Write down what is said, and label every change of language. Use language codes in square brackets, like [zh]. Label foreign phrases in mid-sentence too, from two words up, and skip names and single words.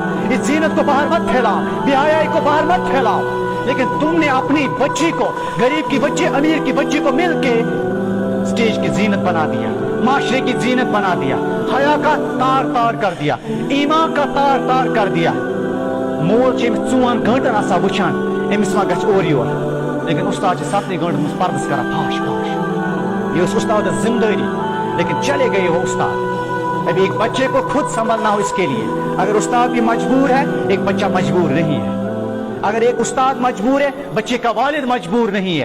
[ur] اس زینت کو باہر مت پھیلاؤ، بےحیائی کو باہر مت پھیلاؤ. لیکن تم نے اپنی بچی کو، غریب کی بچی امیر کی بچی کو مل کے اسٹیج کی زینت بنا دیا، معاشرے کی زینت بنا دیا، حیا کا تار تار کر دیا، ایمان کا تار تار کر دیا. [ks] मोल चौन घंटन आसा वुचान अमिस मा गछ और योर, लेकिन उस्ताद 7 घंटन पर्दस करा फाश फाश। [ur] یہ استاد ذمہ داری، لیکن چلے گئے وہ استاد. ابھی ایک بچے کو خود سنبھلنا ہو، اس کے لیے اگر استاد بھی مجبور ہے، ایک بچہ مجبور نہیں ہے. اگر ایک استاد مجبور ہے، بچے کا والد مجبور نہیں ہے.